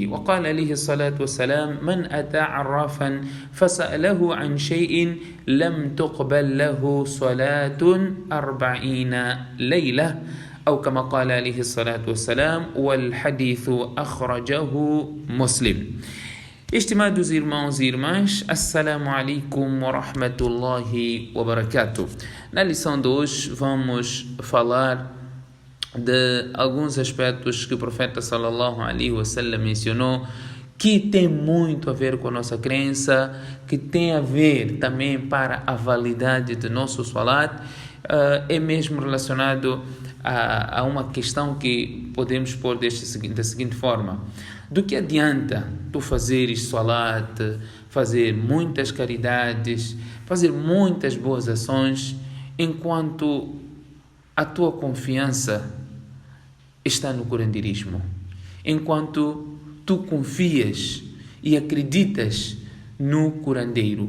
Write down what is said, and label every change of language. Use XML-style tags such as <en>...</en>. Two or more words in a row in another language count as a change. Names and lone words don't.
<ar>وقال عليه الصلاة والسلام من أتى عرافا فسأله عن شيء لم تقبل له صلاة 40 ليلة أو كما قال عليه الصلاة والسلام والحديث أخرجه مسلم.</ar> <pt>Estimados irmãos e irmãs,</pt> <ar>السلام عليكم ورحمة الله وبركاته.</ar> <pt>Na lição de hoje vamos falar de alguns aspectos que o profeta</pt> <ar>صلى الله عليه وسلم</ar> <pt>mencionou, que tem muito a ver com a nossa crença, que tem a ver também para a validade do nosso salat, é mesmo relacionado a uma questão que podemos pôr da seguinte forma: do que adianta tu fazeres salat, fazer muitas caridades, fazer muitas boas ações, enquanto a tua confiança está no curanderismo, enquanto tu confias e acreditas no curandeiro?</pt>